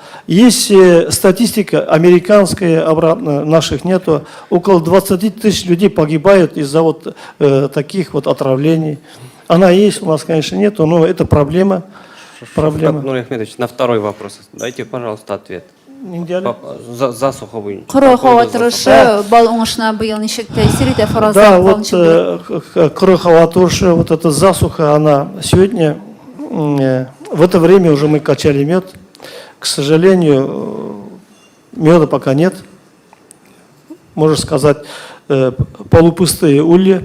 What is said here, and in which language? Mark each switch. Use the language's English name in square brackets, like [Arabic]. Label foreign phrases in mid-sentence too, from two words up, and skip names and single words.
[Russian] Есть статистика американская, обратно наших нету. Около 20 тысяч людей погибают из-за вот таких вот отравлений. Она есть, у нас, конечно, нету, но это проблема. Нур Ахмедович, на второй вопрос дайте, пожалуйста, ответ. Засуха вы. [Tatar] Бал уңышына быйыл ничек тәэсир итә фараза? [Russian] Да, вот Курыхова вот эта засуха, она сегодня, в это время уже мы качали мед. К сожалению, меда пока нет. Можно сказать, полупустые улья.